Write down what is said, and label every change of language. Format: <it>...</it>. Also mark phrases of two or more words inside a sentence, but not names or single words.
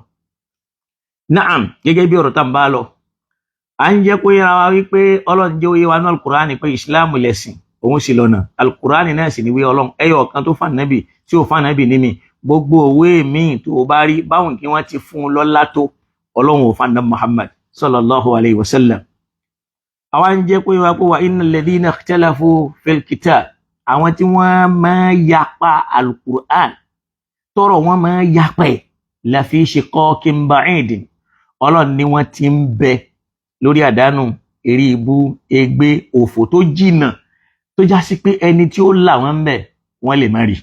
<yo>Naam, gẹ́gẹ́ bí ọ̀rọ̀ tá ń bá lọ, à ń jẹ́ kó yára wa wípé Ọlọ́run jẹ́ òye wa ní al-Qur'ani pé Islam lẹ̀sìn, òun sì lọ́nà. al-Qur'ani náà sì ní wí Ọlọ́run ẹyọ kan tó fà nábì tí ò fà nábì ní mi. gbogbo òwe míì tó o bá rí báwọn kí wọ́n ti fún un lọ́lá tó, Ọlọ́run ò fà nábì Muhammad</yo> <ar>صلى الله عليه وسلم.</ar> <yo>àwa ń jẹ́ kó yára pé</yo> <ar>وإن الذين اختلفوا في الكتاب,</ar> <yo>àwọn tí wọ́n máa yapa al-Qur'an, tọrọ wọn máa yapa ẹ̀,</yo> <ar>لفي شقاق بعيد,</ar> <yo>Ọlọ́run ni wọ́n ti ń bẹ lórí àdánù, eré ibú, ègbé, òfò tó jìnnà, tó já sí pé ẹni tí ó là wọ́n ń bẹ̀ wọ́n lè má rí.</yo>